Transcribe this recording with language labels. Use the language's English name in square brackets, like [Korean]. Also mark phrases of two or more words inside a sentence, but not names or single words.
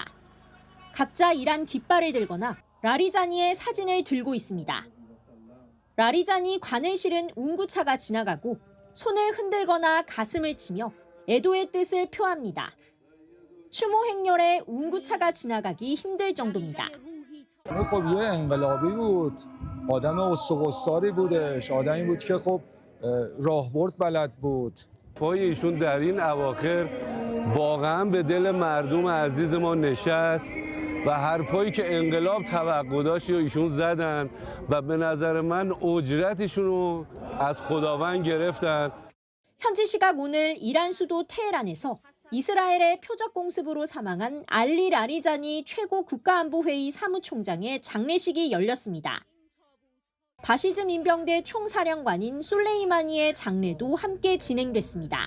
[Korean] 각자 이란 깃발을 들거나 라리자니의 사진을 들고 있습니다. 라리자니 관을 실은 운구차가 지나가고 손을 흔들거나 가슴을 치며 애도의 뜻을 표합니다. 추모 행렬에 운구차가 지나가기 힘들 정도입니다. [Persian] خب یه انقلابی بود. آدم اسقستاری بودش. آدمی بود که خب راهبرد بلد بود. فای ایشون در این اواخر واقعا به دل مردم عزیز ما نشست و حرفایی که انقلاب توقع داشت ایشون زدن و به نظر من اجرتشون رو از خداوند گرفتن. [Korean] 현지 시각 오늘 이란 수도 테헤란에서 이스라엘의 표적 공습으로 사망한 알리 라리자니 최고 국가안보회의 사무총장의 장례식이 열렸습니다. 바시즈 민병대 총사령관인 솔레이마니의 장례도 함께 진행됐습니다.